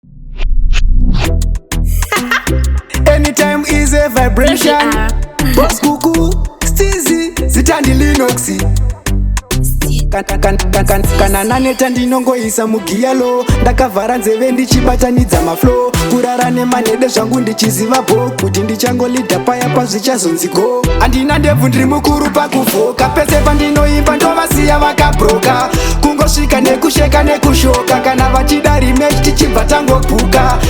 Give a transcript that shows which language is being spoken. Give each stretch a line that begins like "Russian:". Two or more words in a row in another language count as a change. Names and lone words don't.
English: Anytime is a vibration. E V R. Boss Kuku,
Shona: Steezy, Zitandi Linux. Kan-, kan-, kan-, kan-, kan-, kana naneta ndinongoisa mugiya lo. Ndakavhara nzeve ndichibatanidza maflow. Kurara nemanhede zvangu ndichiziva bo kuti ndichangolidha paya pazvichazonzi go. Handina ndebvu ndiri mukuru pakuvhoka. Pese pandinoimba ndovasiya vakabroka. Kungosvika nekusheka nekushoka. Kana vachida rematch tichibva tangopuka.